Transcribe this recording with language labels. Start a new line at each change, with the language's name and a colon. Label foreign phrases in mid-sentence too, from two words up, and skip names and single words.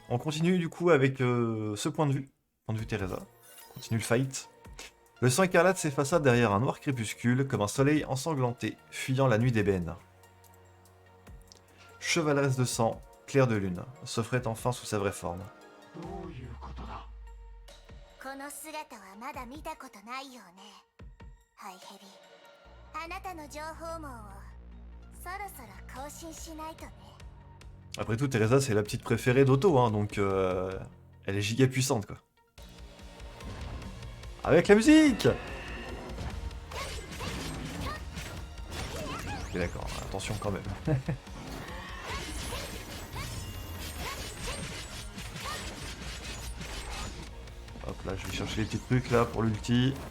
French: On continue du coup avec ce point de vue. Point de vue Teresa. On continue le fight. Le sang écarlate s'effaça derrière un noir crépuscule comme un soleil ensanglanté, fuyant la nuit d'ébène. Chevaleresse de sang, clair de lune, s'offrait enfin sous sa vraie forme.
Japanese: どういうことだ。この姿はまだ見たことないよね。ハイヘビ、あなたの情報網をそろそろ更新しないとね。
French: Après tout, Teresa c'est la petite préférée d'Otto, hein, donc elle est giga puissante quoi. Avec la musique. Ok d'accord, attention quand même. Hop là, je vais chercher les petits trucs là pour l'ulti.